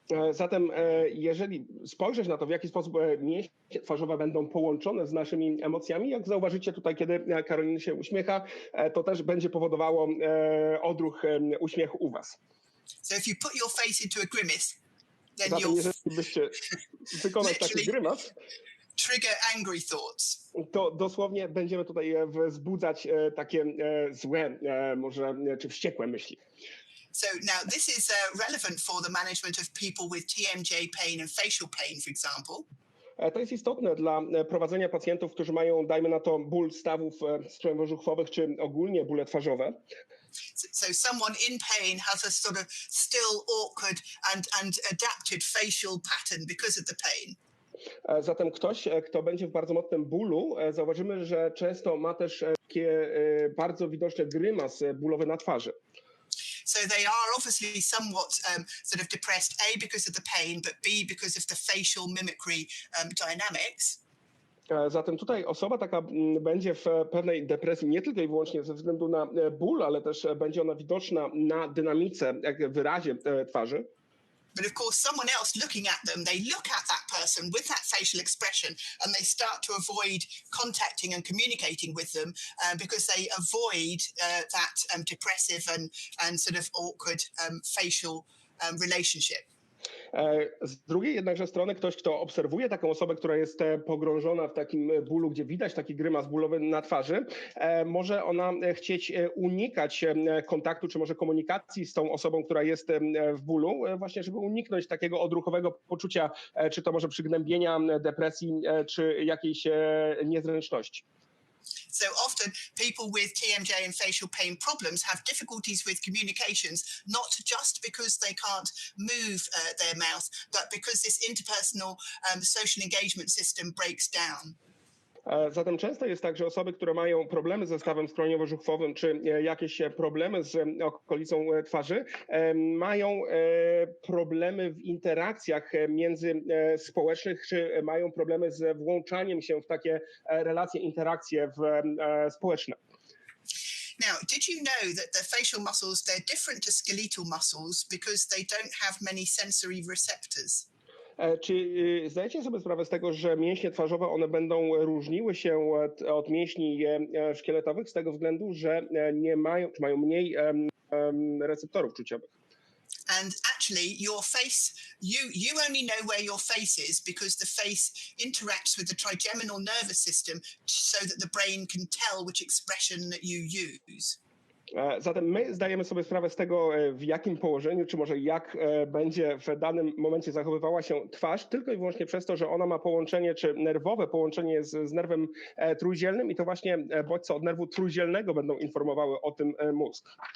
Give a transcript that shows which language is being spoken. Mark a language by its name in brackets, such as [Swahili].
[Polish] Zatem jeżeli spojrzeć na to, w jaki sposób mięśnie twarzowe będą połączone z naszymi emocjami, jak zauważycie tutaj, kiedy Karolina się uśmiecha, to też będzie powodowało odruch uśmiechu u was. [English] So if you put your face into a grimace, then [Polish] Zatem jeżeli byście wykonać taki grymas, [English] trigger angry thoughts. [Polish] To dosłownie będziemy tutaj wzbudzać takie złe, może czy wściekłe myśli. [English] So now this is relevant for the management of people with TMJ pain and facial pain, for example. [Polish] To jest istotne dla prowadzenia pacjentów, którzy mają, dajmy na to, ból stawów skrzydłowo-żuchwowych, czy ogólnie bóle twarzowe. [English] So someone in pain has a sort of still awkward and adapted facial pattern because of the pain. [Polish] Zatem ktoś, kto będzie w bardzo mocnym bólu, zauważymy, że często ma też takie bardzo widoczne grymas bólowe na twarzy. [English] So they are obviously somewhat sort of depressed, A, because of the pain, but B, because of the facial mimicry dynamics. [Polish] Zatem tutaj osoba taka będzie w pewnej depresji nie tylko i wyłącznie ze względu na ból, ale też będzie ona widoczna na dynamice, jak wyrazie twarzy. [English] But of course, someone else looking at them, they look at that person with that facial expression and they start to avoid contacting and communicating with them because they avoid that depressive and sort of awkward facial relationship. [Polish] Z drugiej jednakże strony ktoś, kto obserwuje taką osobę, która jest pogrążona w takim bólu, gdzie widać taki grymas bólowy na twarzy, może ona chcieć unikać kontaktu, czy może komunikacji z tą osobą, która jest w bólu, właśnie żeby uniknąć takiego odruchowego poczucia, czy to może przygnębienia, depresji, czy jakiejś niezręczności. [English] So often people with TMJ and facial pain problems have difficulties with communications, not just because they can't move their mouth, but because this interpersonal social engagement system breaks down. [Polish] Zatem często jest tak, że osoby, które mają problemy ze stawem skroniowo-żuchwowym, czy jakieś problemy z okolicą twarzy, mają problemy w interakcjach międzyspołecznych, czy mają problemy z włączaniem się w takie relacje, interakcje społeczne. [English] Now, did you know that the facial muscles, they're different to skeletal muscles because they don't have many sensory receptors? [Polish] Czy zdajecie sobie sprawę z tego, że mięśnie twarzowe, one będą różniły się od mięśni szkieletowych z tego względu, że nie mają, czy mają mniej receptorów czuciowych? [English] And actually, your face, you only know where your face is because the face interacts with the trigeminal nervous system so that the brain can tell which expression that you use. [Polish] Zatem my zdajemy sobie sprawę z tego, w jakim położeniu, czy może jak będzie w danym momencie zachowywała się twarz, tylko i wyłącznie przez to, że ona ma połączenie, czy nerwowe połączenie z nerwem trójdzielnym i to właśnie bodźce od nerwu trójdzielnego będą informowały o tym mózg.